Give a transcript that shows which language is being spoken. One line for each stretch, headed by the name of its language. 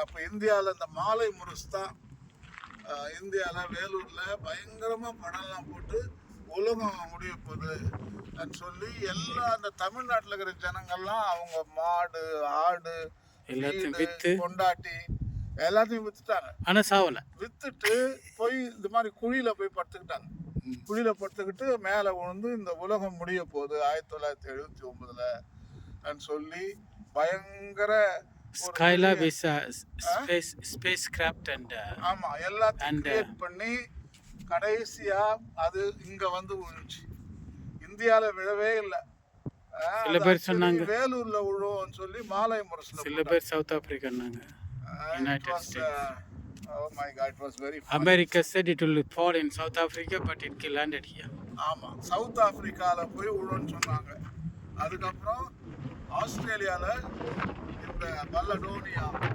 Tamil: அப்போ இந்தியாவில் இந்த மாலை முரசு தான் இந்தியாவில் வேலூரில் பயங்கரமாக படம்லாம் போட்டு உலகம் முடிய போகுதுன்னு சொல்லி எல்லா அந்த தமிழ்நாட்டில் இருக்கிற ஜனங்கள்லாம் அவங்க மாடு ஆடு எல்லாத்தையும் கொண்டாட்டி எல்லாத்தையும் வித்துட்டாங்க. ஆனால் சாவலை. வித்துட்டு போய் இந்த மாதிரி குழியில் போய் படுத்துக்கிட்டாங்க. குழியில் படுத்துக்கிட்டு மேலே விழுந்து இந்த உலகம் முடிய போகுது 1979 சொல்லி பயங்கர
English: Skylab is a spacecraft and
Tamil: ஆமா எல்லாத்தையும் கிரியேட் பண்ணி கடைசியா அது இங்க வந்து விழுந்துச்சு. இந்தியால விழவே இல்லை. சில பேர் சொன்னாங்க வேலூர்ல விழுவோம்னு சொல்லி மாலை முரசுல. சில பேர் south ஆப்பிரிக்கான்னாங்க. United States.
English: Oh my God, it was very funny. America said it will fall in South Africa, but it landed here.
Tamil: ஆமா, சவுத் ஆப்பிரிக்கால போய் விழுன்னு சொன்னாங்க. அதுக்கப்புறம் ஆஸ்திரேலியால இந்த பல்லடோனியா